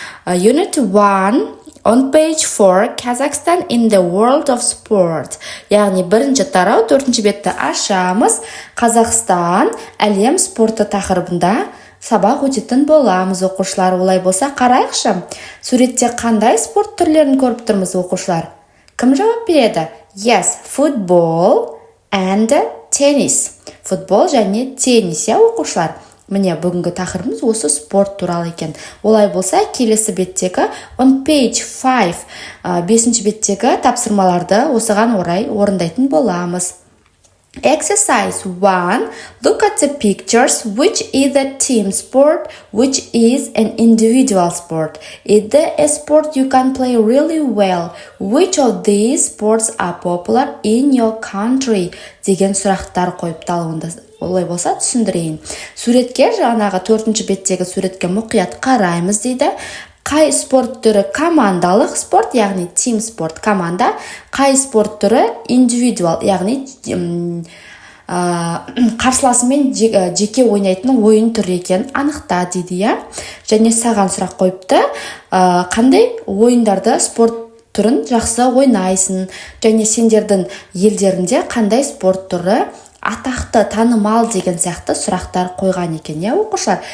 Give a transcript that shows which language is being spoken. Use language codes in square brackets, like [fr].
[en] Unit 1 on page 4 Kazakhstan in the world of sport. [kk] Яғни бірінші тарау, төртінші бетті ашамыз. Қазақстан әлем спорты тақырыбында сабақ өтетін боламыз, оқушылар. Олай болса, қарайықшы. Суретте қандай спорт түрлерін көріп тұрмыз, оқушылар? Кім жауап береді? [en] Yes, football and tennis. [kk] Футбол және теннис, оқушылар. Міне, бүгінгі тақырыбымыз осы спорт туралы екен. Олай болса, келесі беттегі [en] on page 5, [kk] 5-ші беттегі тапсырмаларды осыған орай орындайтын боламыз. [en] Exercise 1. Look at the pictures. Which is a team sport? Which is an individual sport? Is there a sport you can play really well? Which of these sports are popular in your country? [kk] Деген сұрақтар қойып талуында. Олай болса, түсіндірейін. Суретке, жаңағы 4-ші беттегі суретке мұқият қараймыз дейді. Қай спорт түрі командалық спорт, яғни team спорт команда, қай спорт түрі individual, яғни қарсыласымен жеке ойнайтын ойын түрі екен анықта дейді, және саған сұрақ қойыпты, қандай ойындарды спорт түрін жақсы ойнайсың, және сендердің елдерінде қандай спорт түрі атақты, танымал деген сияқты сұрақтар қойған екен, оқушылар.